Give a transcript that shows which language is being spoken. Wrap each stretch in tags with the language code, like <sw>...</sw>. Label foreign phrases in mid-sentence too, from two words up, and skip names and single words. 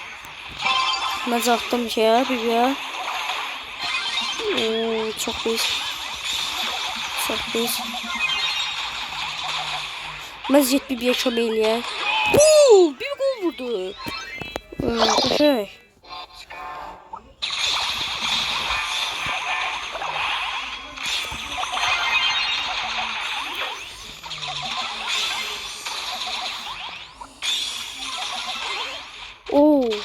<tr>Ben zaten bir şey ya. Oo, çok iyi. 8.</tr> <az>Məziyyət bir kömək eləyək. Uuu, bir gol vurdu. Qəşəng. Oo.</az>